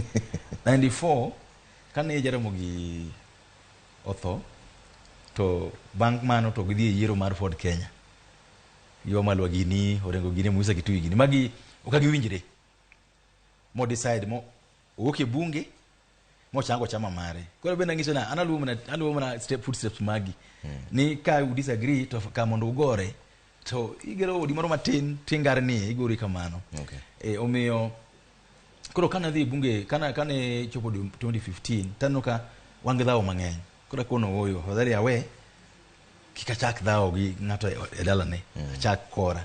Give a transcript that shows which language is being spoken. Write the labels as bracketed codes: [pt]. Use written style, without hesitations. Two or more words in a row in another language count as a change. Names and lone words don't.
[luo] 94 kane Jaramogi otho to bank mano to gidhi e yiero mar Ford Kenya yo malwa gini orengo gini Musa Kitui gini magi okagi winjire mo decide mo oke bunge mo chango chama mare koro benda ngiso na analuo na footsteps magi ni ka u disagree to ka mondo ugore to igero odi moro matin tingar ni igori kamano. Okay. Omiyo koro kana dhi bunge kana chopo 2015 tano ka wange dhawo mang'eny. Koro kono oyo hodari awe kikachak dhawo gi ng'ato e dalane chak kora.